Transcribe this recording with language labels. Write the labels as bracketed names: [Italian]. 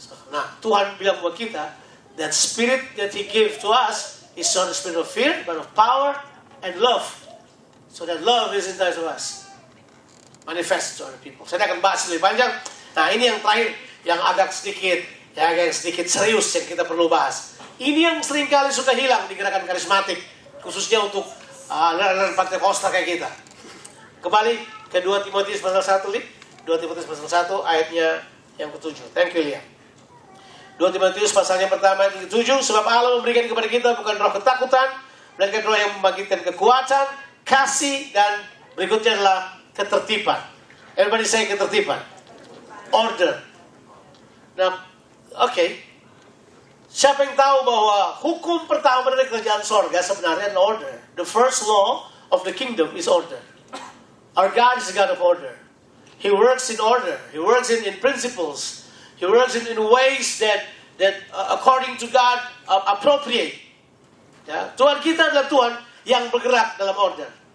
[Indonesian] Nah, Tuhan bilang buat kita, [English] that spirit that He gave to us is not a spirit of fear, but of power and love. So that love is inside of us. Manifest to other people. [Indonesian] Saya akan bahas lebih panjang. Nah, ini yang terakhir, yang agak sedikit serius yang kita perlu bahas. Ini yang seringkali suka hilang di gerakan karismatik, khususnya untuk anak-anak Pentakosta kayak kita. Kembali ke 2 Timotius pasal 1, 2 Timotius pasal 1 ayatnya yang ke-7. [English] Thank you, Lia. [Indonesian] 2 Timotius pasalnya pertama ayat ke-7, sebab Allah memberikan kepada kita bukan roh ketakutan, melainkan roh yang membangkitkan kekuatan, kasih, dan berikutnya adalah ketertiban. [English] Everybody say ketertiban. Order. [Indonesian] Nah, oke. Siapa yang tahu bahwa hukum pertama dari kerajaan sorga sebenarnya adalah order. [English] The first law of the kingdom is order. Our God is a God of order. He works in order. He works in principles. He works in ways that according to God appropriate. [Indonesian] Ya, Tuhan kita adalah Tuhan yang bergerak dalam order.